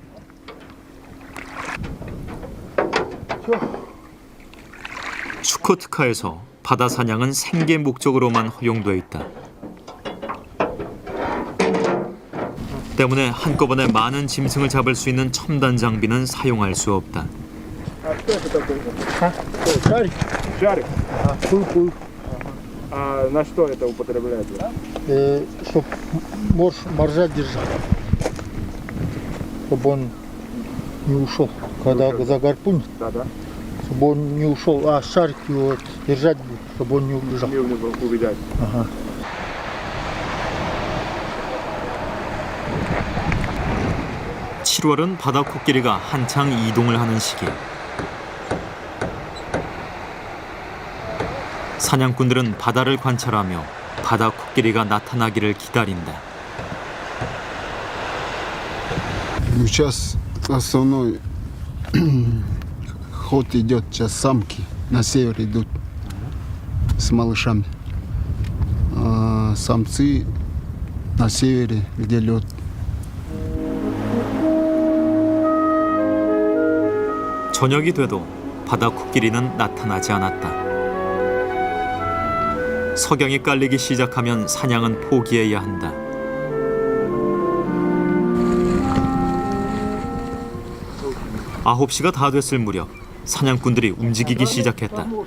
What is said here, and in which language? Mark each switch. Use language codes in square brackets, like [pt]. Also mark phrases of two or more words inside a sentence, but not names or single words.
[ko] 추코트카에서 바다 사냥은 생계 목적으로만 허용돼 있다. 때문에 한꺼번에 많은 짐승을 잡을 수 있는 첨단 장비는 사용할 수 없다. [ru] Шарик? Пул-пул. А на что это употребляется? Чтоб моржа держать, чтобы он не ушел, когда за гарпун, чтобы он не ушел, а шарик его держать будет, чтобы он не убежал. Не убежать. Ага. [ko] 7월은 바다 코끼리가 한창 이동을 하는 시기. 사냥꾼들은 바다를 관찰하며 바다 코끼리가 나타나기를 기다린다. [ru] Сейчас основной ход идет, сейчас самки на север идут с малышами. А самцы на севере, где лед. [ko] 저녁이 돼도 바다 코끼리는 나타나지 않았다. 석양이 깔리기 시작하면 사냥은 포기해야 한다. 아홉 시가 다 됐을 무렵 사냥꾼들이 움직이기 시작했다.